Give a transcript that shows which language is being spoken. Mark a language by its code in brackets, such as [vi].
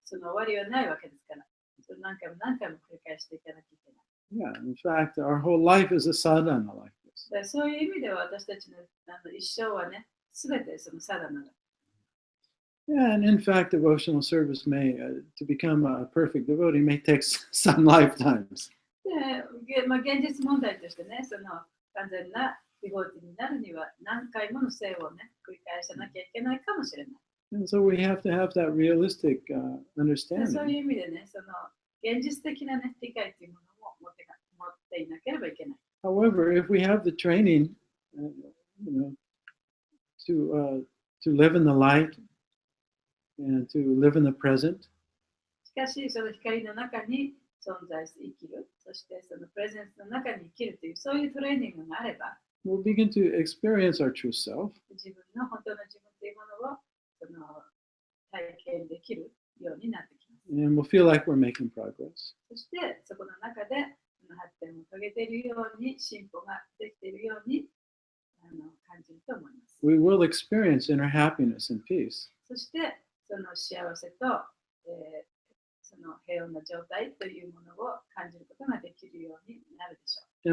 [ja] その終わりはないわけですから。それ何回も何回も繰り返していかなきゃいけない。 [en] Yeah, in fact, our whole life is a sadhana like this. [ja] でそういう意味では私たちの一生はね、すべてそのサダナだ。 [en] Yeah, and in fact, devotional service to become a perfect devotee may take some lifetimes. [ja] で、まあ、現実問題としてね、その完全なディボーティになるには何回もの生をね、繰り返さなきゃいけないかもしれない。 [en] And so we have to have that realistic [ja] で [en] understanding. [ja] そういう意味でね、その現実的な、ね、理解というものを持っていなければいけない。 [en] However, if we have the training, to live in the light and to live in the present, [ja] しかし、その光の中に存在して生きる、そしてそのプレゼンスの中に生きるという、そういうトレーニングがあれば、 [en] we'll begin to experience our true self. [ja] 自分の本当の自分というものをその体験できるようになってきます。 [en] And we'll feel like we're making progress. [ja] そしてそこの中でその発展を遂げているように、進歩ができているように感じると思います。 [en] We will experience inner happiness and peace. [ja] そしてその幸せと、その平穏な状態というものを感じることができるようになるでしょう。